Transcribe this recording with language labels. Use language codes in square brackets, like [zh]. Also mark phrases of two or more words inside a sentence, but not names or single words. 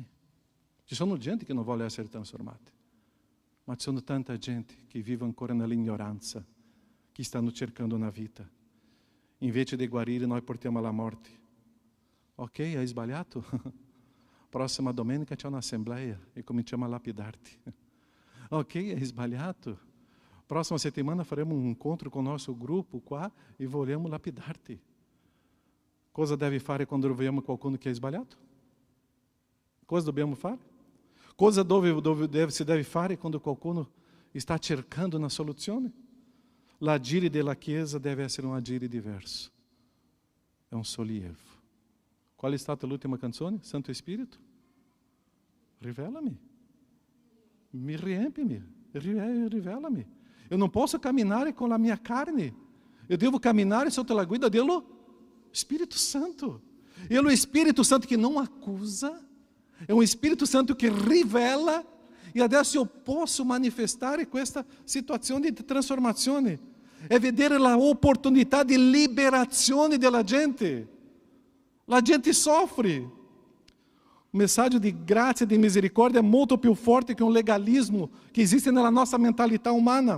[it] Ci sono gente che non vuole essere trasformate, ma ci sono tanta gente che vive ancora nell'ignoranza, che stanno cercando una vita. Invece di guarire, noi portiamo alla morte. Ok, hai sbagliato? Prossima domenica c'è un'assemblea e cominciamo a lapidarti. Ok, hai sbagliato? Próxima settimana faremo [pt] um encontro com o nosso grupo [it] qua e vogliamo lapidarti. Cosa devi fare quando vediamo qualcuno che è sbagliato? Cosa dobbiamo fare? Cosa si deve fare quando qualcuno sta cercando una soluzione? L'agire della Chiesa deve essere un agire diverso. È un sollievo. Qual è stata l'ultima canzone? Santo Spirito? Rivelami. Mi riempimi. Rivelami. [pt] Eu não posso caminhar com a minha carne. Eu devo caminhar [it] sotto la guida dello [pt] Espírito Santo. E o Espírito Santo que não acusa, é um Espírito Santo que rivela, e adesso eu posso manifestar [it] questa situazione di trasformazione. É vedere la opportunità di liberazione della gente. La gente soffre. messaggio di grazia e di misericordia è molto più forte che un legalismo che esiste nella nostra mentalità umana.